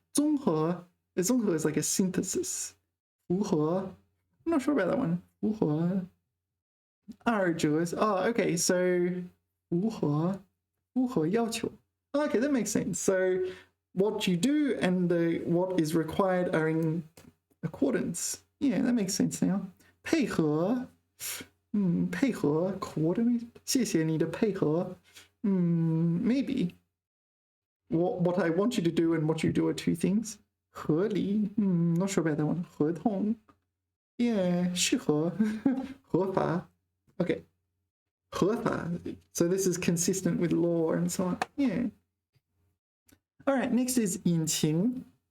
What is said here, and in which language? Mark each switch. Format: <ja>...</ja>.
<en>综合 is like a synthesis. 符合, I'm not sure about that one.</en> <zh>符合.</zh> <en>二者 is, oh, okay, so 符合要求. Okay, that makes sense. So what you do and what is required are in accordance. Yeah, that makes sense now.</en> <zh>配合, 配合 coordinate. 谢谢你的配合.Maybe.</zh> <en>What I want you to do and what you do are two things. 合理, not sure about that one.</en> <zh>合同.Yeah, 适合, 合法.Okay. 合法.</zh> <en>So this is consistent with law and so on. Yeah. All right, next is 引擎.</en>